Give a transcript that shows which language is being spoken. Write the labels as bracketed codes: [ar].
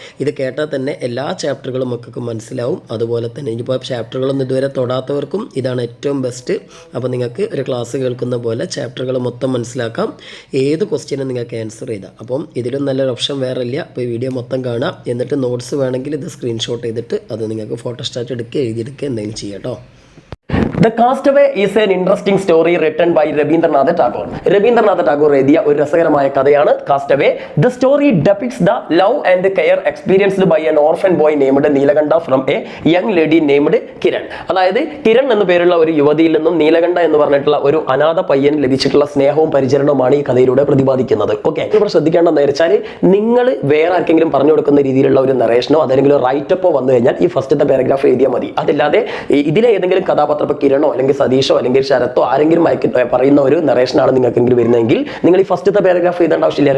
[ml] ഇത് കേട്ടാൽ തന്നെ എല്ലാ ചാപ്റ്ററുകളും മക്കൾക്ക് മനസ്സിലാവും. അതുപോലെ തന്നെ ഇനിയിപ്പോൾ ചാപ്റ്ററുകളൊന്നും ഇതുവരെ തൊടാത്തവർക്കും ഇതാണ് ഏറ്റവും ബെസ്റ്റ്. അപ്പോൾ നിങ്ങൾക്ക് ഒരു ക്ലാസ് കേൾക്കുന്ന പോലെ ചാപ്റ്ററുകൾ മൊത്തം മനസ്സിലാക്കാം. ഏത് ക്വസ്റ്റ്യനും നിങ്ങൾക്ക് ആൻസർ ചെയ്താൽ. അപ്പം ഇതിലും നല്ലൊരു ഓപ്ഷൻ വേറെ ഇല്ല. അപ്പോൾ ഈ വീഡിയോ മൊത്തം കാണാം. എന്നിട്ട് നോട്ട്സ് വേണമെങ്കിൽ ഇത് സ്ക്രീൻഷോട്ട് ചെയ്തിട്ട് അത് നിങ്ങൾക്ക് ഫോട്ടോസ്റ്റാറ്റ് എടുക്കുക, എഴുതിയെടുക്കുക, എന്തെങ്കിലും ചെയ്യാം കേട്ടോ. [en] The Castaway is an interesting story written by Rabindranath Tagore. [ml] Rabindranath Tagore എഴുതിയ ഒരു രസകരമായ കഥയാണ് Castaway. [en] The story depicts the love and care experienced by an orphan boy named Neelakanta from a young lady named Kiran. [ml] അതായത് കിരൺ എന്ന പേരുള്ള ഒരു യുവതിയിൽ നിന്നും നീലകണ്ഠ എന്ന് പറഞ്ഞിട്ടുള്ള ഒരു അനാഥ പയ്യൻ ലഭിച്ചിട്ടുള്ള സ്നേഹവും പരിചരണവുമാണ് ഈ കഥയിലൂടെ പ്രതിപാദിക്കുന്നത്. ഓക്കെ, ഇവിടെ ശ്രദ്ധിക്കേണ്ടതെന്ന് വെച്ചാൽ നിങ്ങൾ വേറെ ആർക്കെങ്കിലും പറഞ്ഞു കൊടുക്കുന്ന രീതിയിലുള്ള ഒരു നറേഷനോ അതല്ലെങ്കിൽ റൈറ്റപ്പോ വന്നു കഴിഞ്ഞാൽ ഈ ഫസ്റ്റത്തെ പാരഗ്രാഫ് എഴുതിയാൽ മതി. അതല്ലാതെ ഇതിലെ ഏതെങ്കിലും കഥാപാത്രം കിരണോ അല്ലെങ്കിൽ സതീഷോ അല്ലെങ്കിൽ ശരത്തോ ആരെങ്കിലും പറയുന്ന ഒരു നറേഷനാണ് നിങ്ങൾക്കെങ്കിലും വരുന്നതെങ്കിൽ നിങ്ങൾ ഈ ഫസ്റ്റത്തെ പാരഗ്രാഫ് എഴുതേണ്ട ആവശ്യമില്ല.